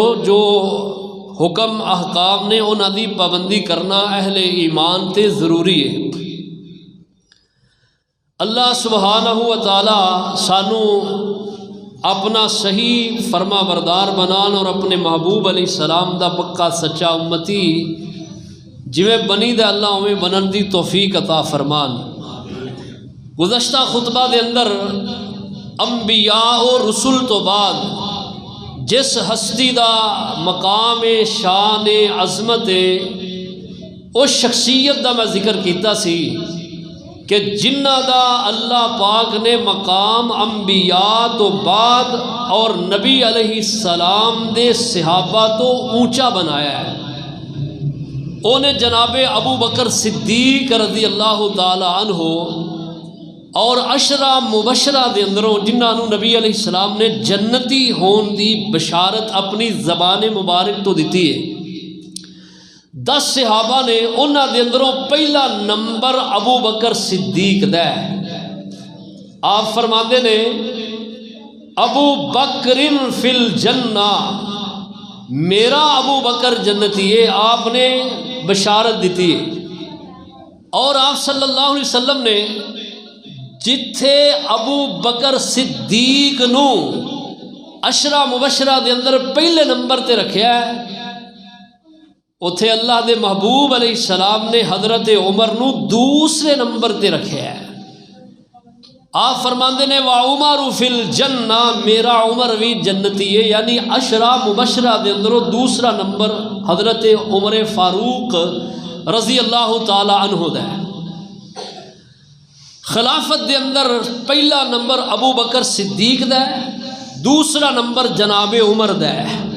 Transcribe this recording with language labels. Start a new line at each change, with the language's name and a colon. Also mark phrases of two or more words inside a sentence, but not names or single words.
Punjabi: جو حکم احکام نے انہاں دی پابندی کرنا اہل ایمان تے ضروری ہے۔ اللہ
Arabic: سبحانہ و تعالی
Punjabi: سانو اپنا صحیح فرما بردار بنان اور اپنے محبوب
Arabic: علیہ السلام
Punjabi: دا پکا سچا امتی جویں بنی دے اللہ اویں بنن دی توفیق عطا فرمان۔ گزشتہ خطبہ دے اندر انبیاء و رسول تو بعد جس ہستی دا مقام شان عظمت اس شخصیت دا میں ذکر کیتا سی کہ جنہ دا اللہ پاک نے مقام انبیاء تو بعد اور نبی
Arabic: علیہ السلام
Punjabi: دے صحابہ تو اونچا بنایا ہے، انہیں جناب ابو بکر صدیق
Arabic: رضی اللہ تعالی عنہ
Punjabi: اور عشرہ مبشرہ دے اندروں جنہاں نو نبی
Arabic: علیہ السلام
Punjabi: نے جنتی ہون دی بشارت اپنی زبان مبارک تو دیتی ہے۔ 10 صحابہ نے انہاں دے اندروں پہلا نمبر ابو بکر صدیق دا ہے۔ آپ فرماندے نے ابو بکر
Arabic: فی الجنہ،
Punjabi: میرا ابو بکر جنتی ہے، آپ نے بشارت دیتی ہے۔ اور آپ
Arabic: صلی اللہ علیہ وسلم
Punjabi: نے جتھے ابو بکر صدیق نو عشرہ مبشرہ دے اندر پہلے نمبر تے رکھیا ہے، اتھے اللہ دے محبوب
Arabic: علیہ السلام
Punjabi: نے حضرت عمر نو دوسرے نمبر تے رکھیا ہے۔ آپ فرماندے نے
Arabic: وَعُمَرُ فِي الْجَنَّةِ،
Punjabi: میرا عمر بھی جنتی ہے، یعنی عشرہ مبشرہ دے اندروں دوسرا نمبر حضرت عمر فاروق
Arabic: رضی اللہ تعالی عنہ
Punjabi: دا ہے۔ خلافت دے اندر پہلا نمبر ابو بکر صدیق دا ہے، دوسرا نمبر جناب عمر دا ہے۔